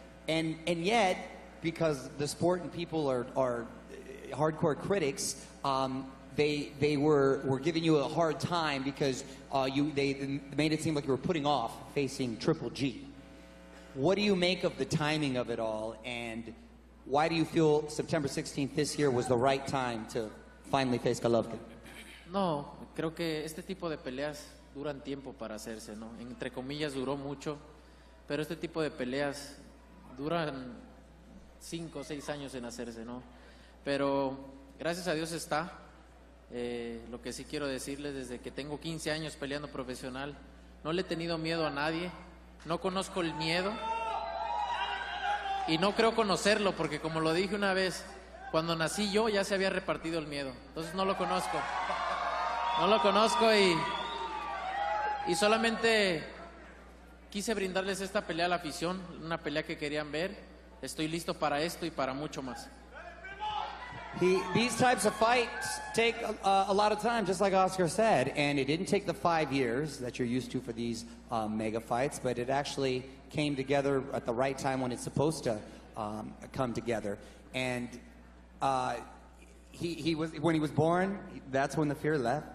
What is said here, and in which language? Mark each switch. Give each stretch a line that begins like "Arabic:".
English: And yet, because the sport and people are hardcore critics, they were giving you a hard time because they made it seem like you were putting off facing Triple G. What do you make of the timing of it all, and why do you feel September 16th this year was the right time to finally face Golovkin?
Spanish: No, creo que este tipo de peleas duran tiempo para hacerse, ¿no? Entre comillas duró mucho, pero este tipo de peleas duran 5 o 6 años en hacerse, ¿no? Pero gracias a Dios está. Lo que sí quiero decirles, desde que tengo 15 años peleando profesional, no le he tenido miedo a nadie, no conozco el miedo y no creo conocerlo, porque como lo dije una vez, cuando nací yo ya se había repartido el miedo, entonces no lo conozco. No lo conozco y solamente quise brindarles esta pelea a la afición, una pelea que querían ver. Estoy listo para esto y para mucho más.
English: These types of fights take a lot of time, just like Oscar said, and it didn't take the 5 years that you're used to for these mega fights, but it actually came together at the right time when it's supposed to come together. And he was, when he was born, that's when the fear left.